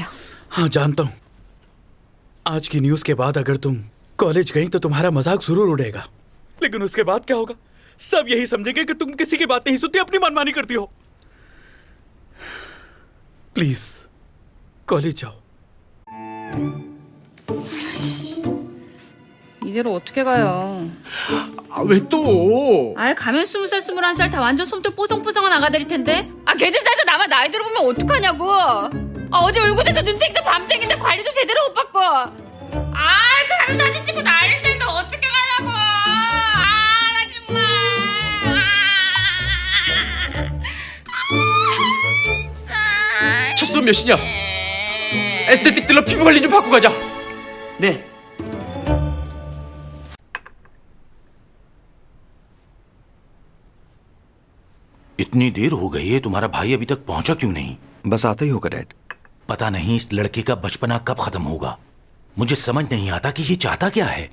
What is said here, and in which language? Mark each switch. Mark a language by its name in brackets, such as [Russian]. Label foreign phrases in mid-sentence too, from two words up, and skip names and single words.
[Hindi] हाँ जानता हूँ, आज की न्यूज़ के बाद अगर तुम कॉलेज गई तो तुम्हारा मजाक जरूर उड़ेगा, लेकिन उसके बाद क्या होगा? सब यही समझेंगे कि तुम किसी की बात नहीं सुनती, अपनी मनमानी करती हो। प्लीज कॉलेज जाओ। [Korean] 이대로 어떻게 가요? 왜 또? 아예 가면 20살, 21살 다 완전 솜털 뽀송뽀송한 아가들일 텐데. 아 걔들 사이에서 나만 나이 들어보면 어떡하냐고. 아 어제 울고대서 눈탱이도 밤탱인데 관리도 제대로 못 받고. 아 가면 사진 찍고 난릴 텐데 어떻게 가냐고. 아 나 정말. 첫수 몇이냐? 에스테틱 딜러 피부 관리 좀 받고 가자. 네. [Hindi] इतनी देर हो गई है, तुम्हारा भाई अभी तक पहुंचा क्यों नहीं? बस आता ही होगा डैड। पता नहीं इस लड़के का बचपना कब खत्म होगा। मुझे समझ नहीं आता कि ये चाहता क्या है।